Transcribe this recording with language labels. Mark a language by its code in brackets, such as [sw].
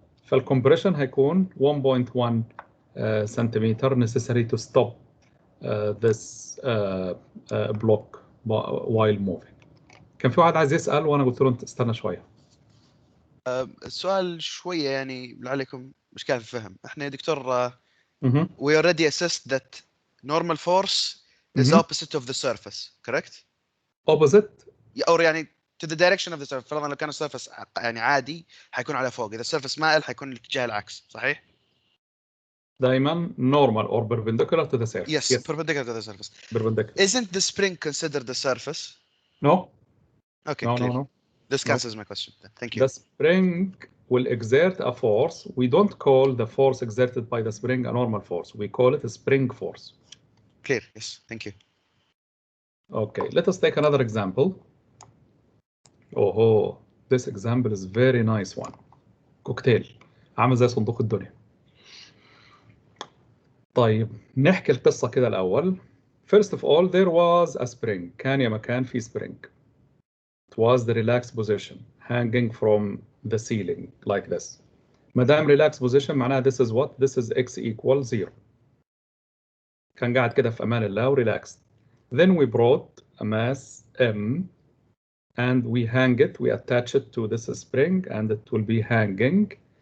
[en] فالcompression [ar] هيكون [en] 1.1 centimeter necessary to stop this block while moving. [ar] كان في واحد عايز يسأل وأنا قلت له استنى شوية. السؤال شوية يعني لعلكم مشكلة في الفهم. احنا يا دكتور [en] we already assessed that normal force is opposite of the surface, correct? Opposite? or يعني to the direction of the surface. [ar] فرضا لو كان السيرفس يعني عادي حيكون على فوق، إذا السيرفس مائل حيكون الاتجاه العكس، صحيح؟ [en] دائما normal or perpendicular to the surface. Yes, perpendicular to the surface. Perpendicular. Isn't the spring considered the surface? No. Okay, no, clear. no, no. This cancels my question. Thank you. The spring will exert a force. We don't call the force exerted by the spring a normal force. We call it a spring force. Clear. Yes, thank you. Okay, let us take another example. Oh, this example is very nice one. [ar] كوكتيل عامل زي صندوق الدنيا. طيب نحكي القصة كده الأول. [en] First of all, there was a spring. [ar] كان يا مكان في spring. [en] It was the relaxed position hanging from the ceiling like this. [ar] ما دام [en] relaxed position معناها this is what? This is x equals 0. [ar] كان قاعد كده في أمان الله و relaxed. [en] Then we brought a mass m and we hang it, we attach it to this spring and it will be hanging.